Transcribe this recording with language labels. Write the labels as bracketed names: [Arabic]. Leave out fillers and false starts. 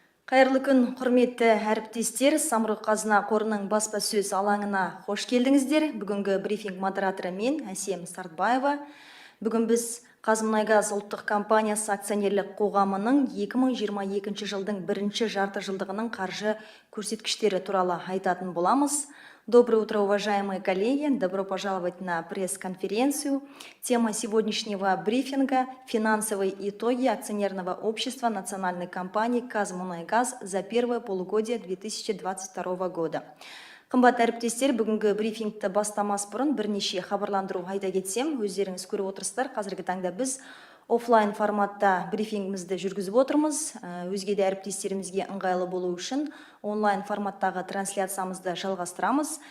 [Kazakh] Қайырлы күн, құрметті әріптестер. Самұрық-қазына қорының баспасөз алаңына қош келдіңіздер. Бүгінгі брифинг модераторы мен Әсем Сартбаева. Бүгін біз Қазмұнайгаз ұлттық компаниясы акционерлік қоғамының 2022 жылдың бірінші жарты жылдығының қаржы көрсеткіштері туралы айтатын боламыз. [Russian] Доброе утро, уважаемые коллеги! Добро пожаловать на пресс-конференцию. Тема сегодняшнего брифинга – финансовые итоги акционерного общества национальной компании «Казмунайгаз» за первое полугодие 2022 года. [Kazakh] Қымбатты әріптестер, бүгінгі брифингті бастамас бұрын бірнеше хабарландыру айта кетсем, өздеріңіз көріп отырсыздар, қазіргі таңда біз офлайн форматта брифингімізді жүргізіп отырмыз. Өзге де әріптестерімізге ыңғайлы болу үшін онлайн форматтағы трансляциямызды жалғастырамыз.